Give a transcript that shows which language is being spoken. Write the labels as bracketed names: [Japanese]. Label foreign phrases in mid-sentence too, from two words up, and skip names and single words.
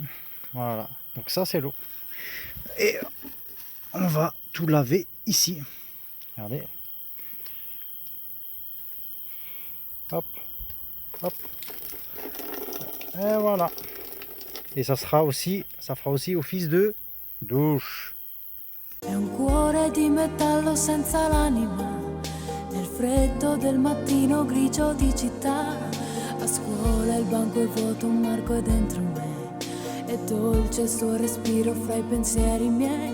[French] Voilà, donc ça c'est l'eau. Et on va tout laver ici. Regardez. Hop, hop. Et voilà. Et ça fera aussi office de douche. [Italian] È un cuore di metallo senza l'anima, nel freddo del mattino grigio di città. A scuola il banco è vuoto, un marco è dentro me. È dolce il suo respiro fra i pensieri miei.